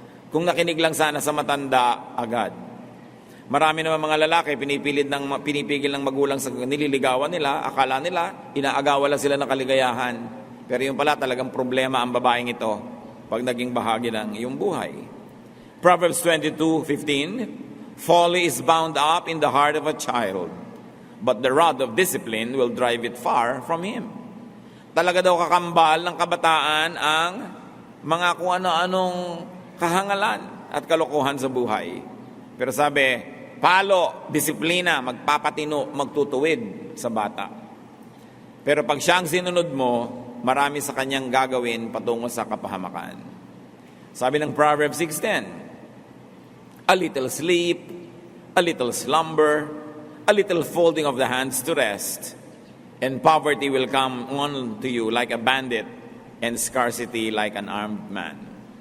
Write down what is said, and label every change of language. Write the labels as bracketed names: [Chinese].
[Filipino] Kung nakinig lang sana sa matanda, agad. Marami naman mga lalaki, pinipigil ng magulang sa nililigawan nila, akala nila, inaagawa lang sila ng kaligayahan. Pero yung pala talagang problema ang babaeng ito pag naging bahagi ng iyong buhay. [English] Proverbs 22:15, folly is bound up in the heart of a child, but the rod of discipline will drive it far from him. [Filipino] Talaga daw kakambal ng kabataan ang mga kung ano-anong kahangalan at kalokohan sa buhay. Pero sabi, palo, disiplina, magpapatino, magtutuwid sa bata. Pero pag siya ang sinunod mo, marami sa kanyang gagawin patungo sa kapahamakan. Sabi ng [English] Proverbs 6:10, a little sleep, a little slumber, a little folding of the hands to rest, and poverty will come on to you like a bandit, and scarcity like an armed man.